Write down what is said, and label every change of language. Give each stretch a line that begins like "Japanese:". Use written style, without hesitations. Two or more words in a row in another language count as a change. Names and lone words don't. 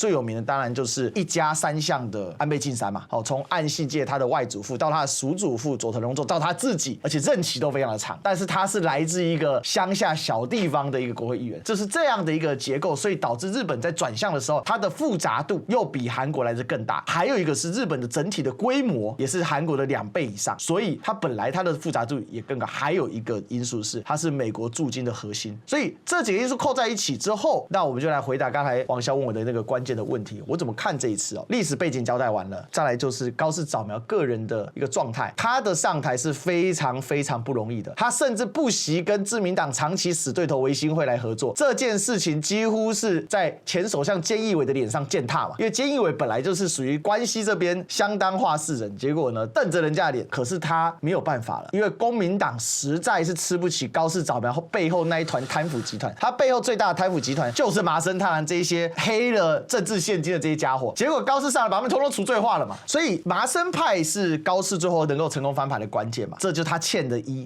Chinese: 最有名的當然就是一家三相的安倍晉三嘛，從岸信介他的外祖父到他的叔祖父佐藤榮作到他自己，而且任期都非常的長，但是他是來自一個鄉下小地方的一個國會議員，就是這樣的一個結構，所以導致日本在轉向的時候，它的複雜度又比韓國來得更大。還有一個是日本的整體的規模也是韓國的2倍以上，所以它本來它的複雜度也更高。還有一個因素是它是美國駐京的核心，所以這幾個因素扣在一起之後，那我們就來回答剛才王蕭問我的那個關鍵的問題，我怎麼看這一次歷史背景交代完了，再來就是高市早苗個人的一個狀態，他的上台是非常非常不容易的，他甚至不惜跟自民黨長期死對頭維新會來合作，這件事情幾乎是在前首相菅義偉的臉上踐踏嘛，因為菅義偉本來就是屬於關西這邊相當話事人，結果呢瞪着人家的臉，可是他沒有辦法了，因為公民黨實在是吃不起高市早苗背後那一團貪腐集團，他背後最大的貪腐集團就是麻生太郎這一些黑了政治現金的這些家伙，結果高市上來把他們統統除罪化了嘛，所以麻生派是高市最後能夠成功翻盤的關鍵嘛，這就是他欠的一。